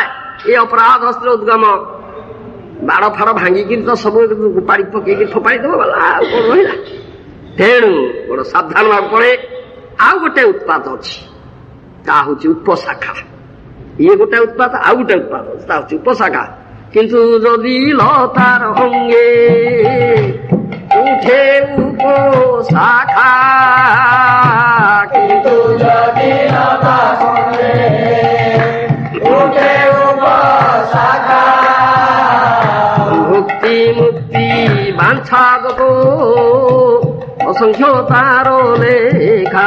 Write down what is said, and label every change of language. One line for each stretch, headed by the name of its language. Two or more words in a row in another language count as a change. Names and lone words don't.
Odia: ଏ ଅପରାଧ ହସ୍ତିର ଉଦ୍ଗମ ବାଡ଼ ଫାଡ଼ ଭାଙ୍ଗିକିରି ତ ସବୁ ଉପାଡ଼ି ପକେଇକି ଫୋପାଡ଼ି ଦେବ ଗଲା, ଆଉ କଣ ରହିଲା। ତେଣୁ ବଡ଼ ସାବଧାନ ହେବାକୁ ପଡ଼େ। ଆଉ ଗୋଟେ ଉତ୍ପାତ ଅଛି, ତାହା ହଉଛି ଉପଶାଖା। ଇଏ ଗୋଟେ ଉତ୍ପାତ, ଆଉ ଗୋଟେ ଉତ୍ପାତ ଅଛି, ତାହା ହଉଛି ଉପଶାଖା।
Bangla: কিন্তু যদি লতার অঙ্গে উঠে উপশাখা, কিন্তু যদি লতা সঙ্গে উঠে উপশাখা, মুক্তি মুক্তি বাঞ্ছা যত অসংখ্য তার লেখা।